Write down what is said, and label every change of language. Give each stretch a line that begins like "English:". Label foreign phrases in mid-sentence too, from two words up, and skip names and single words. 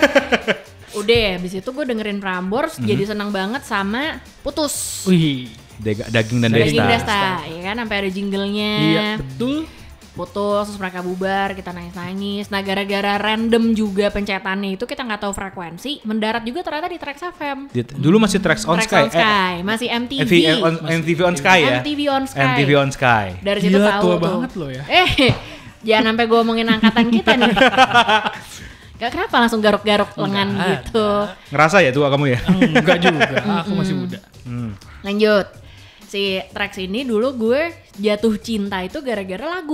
Indonesian: Udah, habis itu gue dengerin Prambors, jadi senang banget sama Putus. Wih. Daging dan Daging Desta. Desta, ya kan, sampai ada jinglenya. Iya, betul. putus, terus mereka bubar, kita nangis-nangis. Nah gara-gara random juga pencetannya itu kita nggak tahu frekuensi, mendarat juga ternyata di Trax FM. Dulu masih Trax on Trax Sky. on Sky, masih MTV. MTV on Sky ya. MTV on Sky. MTV on Sky. Dari situ Gila, tahu tua tuh. banget lo ya. Jangan sampai gue ngomongin angkatan kita nih. Gak kenapa langsung garuk-garuk lengan gitu. Ngerasa ya tua kamu ya? Enggak juga, aku masih muda. Lanjut. Si Trax ini dulu gue jatuh cinta itu gara-gara lagu.